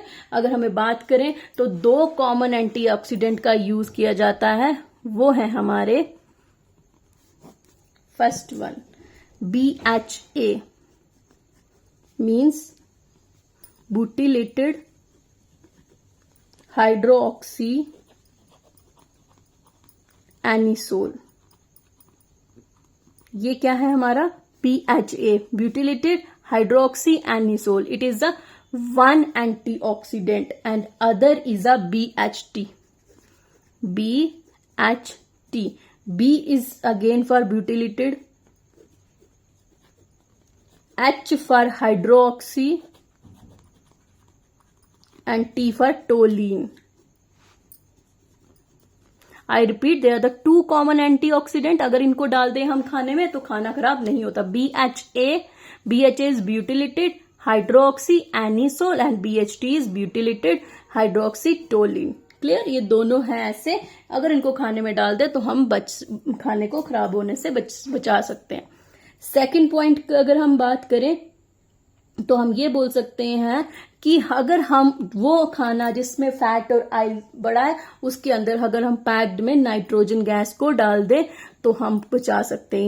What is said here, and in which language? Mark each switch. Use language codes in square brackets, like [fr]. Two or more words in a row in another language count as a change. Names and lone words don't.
[hi] अगर हमें बात करें तो दो [en] common antioxidant [hi] का यूज किया जाता है, वो है हमारे [en] first one BHA means butylated hydroxy anisole. [hi] ये क्या है हमारा? BHA, [en] butylated hydroxy anisole. It is the one antioxidant and other is a BHT. BHT. B is again for butylated H for hydroxy and T for toluene. I repeat, they are the two common antioxidant. [hi] अगर इनको डाल दें हम खाने में तो खाना खराब नहीं होता. [en] BHA is butylated hydroxy anisole and BHT is butylated hydroxytoluene. [hi] क्लियर? ये दोनों हैं ऐसे, अगर इनको खाने में डाल दे तो हम खाने को खराब होने से बचा सकते हैं. [en] second point [hi] की अगर हम बात करें तो हम ये बोल सकते हैं कि अगर हम वो खाना जिसमें फैट और ऑयल बड़ा है उसके अंदर अगर हम पैक्ड में [en] nitrogen gas [hi] को डाल दें तो हम बचा सकते हैं.